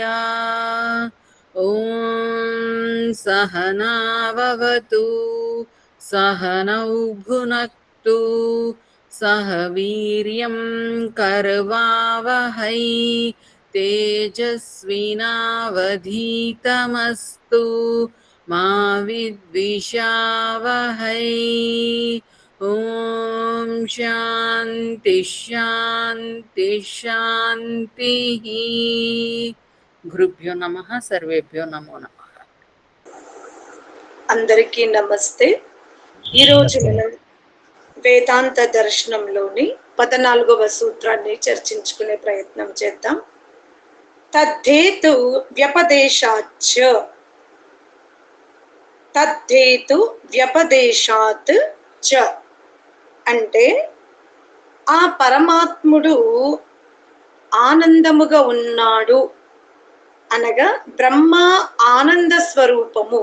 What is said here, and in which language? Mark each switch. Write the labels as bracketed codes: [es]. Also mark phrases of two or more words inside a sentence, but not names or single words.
[sa] ॐ सहनाववतु सहनौ भुनक्तु सह वीर्यं करवावहै तेजस्विनावधीतमस्तु मा विद्विषावहै। ॐ शान्ति शान्ति शान्तिः। గురుభ్యో నమః. సర్వేభ్యో నమో నమః. [te] అందరికీ నమస్తే. ఈరోజు మనం వేదాంత దర్శనంలోని 14వ సూత్రాన్ని చర్చించుకునే ప్రయత్నం చేద్దాం. [sa] తద్ధేతు వ్యపదేశాచ్చ, తద్ధేతు వ్యపదేశాత్ చ [te] అంటే ఆ పరమాత్ముడు ఆనందముగా ఉన్నాడు అనగా బ్రహ్మ ఆనంద స్వరూపము.